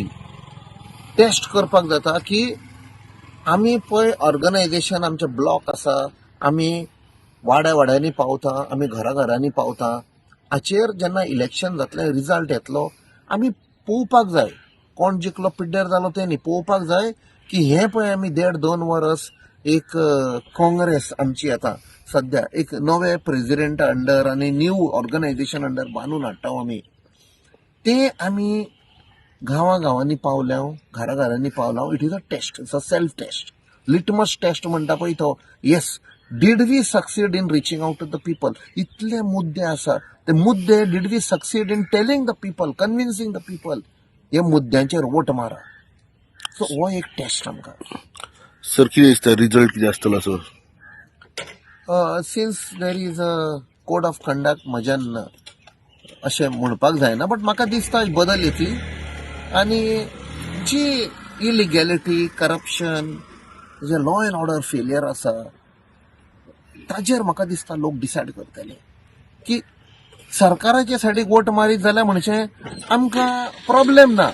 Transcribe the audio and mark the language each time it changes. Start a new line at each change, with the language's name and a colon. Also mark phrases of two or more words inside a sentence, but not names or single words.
Konkani: टेस्ट करपाक जाता की आमी पळय ऑर्गनायजेशन आमचे ब्लॉक आसा, आमी वाड्या वाड्यांनी पावता, आमी घरा घरांनी पावता, हाचेर जेन्ना इलेक्शन जातलें रिजल्ट येतलो आमी पळोवपाक जाय कोण जिखलो पिड्ड्यार जालो तें न्ही, पळोवपाक जाय की हें पळय आमी 1.5-2 वर्स एक काँग्रेस आमची आतां सद्या एक नवे प्रेसिडेंटा अंडर आनी
English: new organization
Konkani: अंडर बांदून हाडटा आमी. ते आमी गांवां गांवांनी पावल्या, घरा घरांनी पावला.
English: It is a test, it's a self test, litmus test
Konkani: म्हणटा पळय तो.
English: Yes, did we succeed in reaching out to the people.
Konkani: इतले मुद्दे आसा ते मुद्दे
English: did we succeed in telling the people, convincing the people
Konkani: हे मुद्द्यांचेर वोट मारा. सो हो एक टेस्ट आमकां. सर कितें दिसता रिजल्ट कितें आसतलो सर?
English: Since there is a code of conduct
Konkani: म्हज्यान अशें म्हणपाक जायना, बट म्हाका दिसता बदल येतली आनी जी इलिगॅलिटी, करप्शन, जे
English: law and order failure
Konkani: आसा ताजेर म्हाका दिसता लोक डिसायड करतले की सरकाराच्या सायडीक वोट मारीत जाल्यार म्हणचे आमकां प्रॉब्लेम ना.